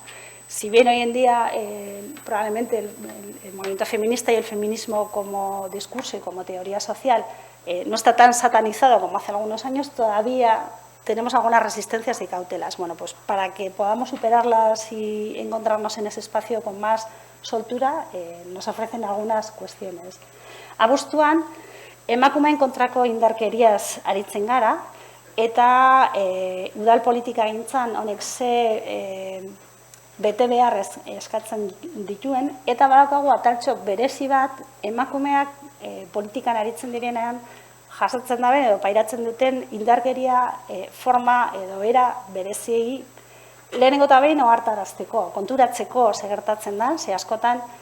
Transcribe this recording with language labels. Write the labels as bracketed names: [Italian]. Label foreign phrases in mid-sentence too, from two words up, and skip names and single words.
[Spanish] Si bien hoy en día probablemente el movimiento feminista y el feminismo como discurso y como teoría social no está tan satanizado como hace algunos años, todavía tenemos algunas resistencias y cautelas. Bueno, pues para que podamos superarlas y encontrarnos en ese espacio con más soltura, nos ofrecen algunas cuestiones. [Basque] Abuztuan, emakumeen kontrako indarkeriaz aritzen gara, eta udal politikagintzan honek ze bete behar eskatzen dituen, eta badaukagu ataltxo berezi bat emakumeak politikan aritzen direnean jasotzen dabe edo pairatzen duten indarkeria forma edo era bereziei lehenengo eta behin ohartarazteko, konturatzeko segertatzen da, ze askotan,